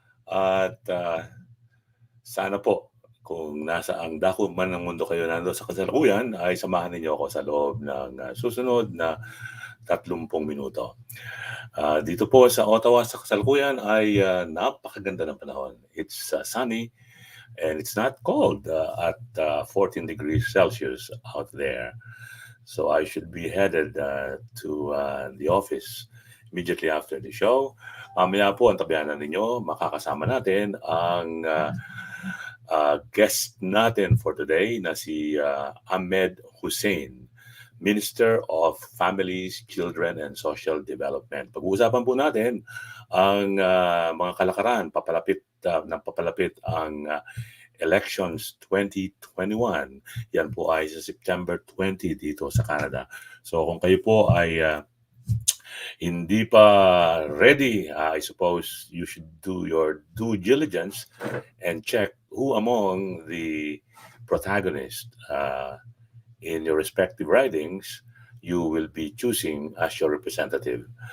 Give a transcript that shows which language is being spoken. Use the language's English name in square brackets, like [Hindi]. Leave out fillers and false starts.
[Filipino] At sana po, kung nasa ang dako man ng mundo kayo nando sa kasalukuyan, ay samahan ninyo ako sa loob ng susunod na 30 minuto. Dito po sa Ottawa sa kasalukuyan ay napakaganda ng panahon. [English] It's sunny and it's not cold at 14 degrees Celsius out there. So I should be headed to the office immediately after the show. [Filipino] Mamaya po ang tabihanan ninyo, makakasama natin ang guest natin [English] for today [Filipino] na si Ahmed Hussein, Minister of Families, Children, and Social Development. Pag-uusapan po natin ang mga kalakaran, papalapit ang elections 2021. Yan po ay sa September 20 dito sa Canada. So kung kayo po ay hindi pa ready, [English] I suppose you should do your due diligence and check who among the protagonists in your respective ridings you will be choosing as your representative.